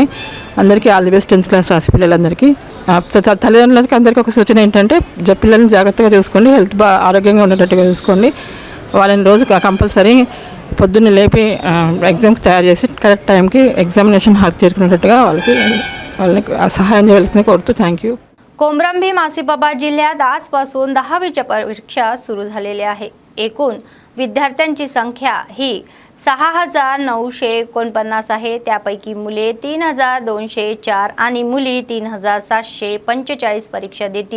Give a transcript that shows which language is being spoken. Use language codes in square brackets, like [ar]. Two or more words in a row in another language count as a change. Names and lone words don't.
[te] అందరికీ [en] all the best [te] 10th క్లాస్ రాసి పిల్లలందరికీ. తల్లిదండ్రులకి అందరికీ ఒక సూచన ఏంటంటే పిల్లల్ని జాగ్రత్తగా చూసుకోండి, హెల్త్ ఆరోగ్యంగా ఉండేటట్టుగా చూసుకోండి. వాళ్ళని రోజు కంపల్సరీ పొద్దున్నే లేపి ఎగ్జామ్కి తయారు చేసి [en] correct timeకి examination hall [te] చేసుకునేటట్టుగా వాళ్ళని సహాయం చేయాల్సింది కోరుతూ [en] thank you. [mr] कोमरंभीम आसिफाबाद जिल्ह्यात आजपासून 10वीच्या परीक्षा सुरू झालेल्या आहे. एकूण विद्यार्थ्यांची संख्या ही 6,949 आहे. त्यापैकी मुले 3,204 आणि मुली 3,745 परीक्षा देतील.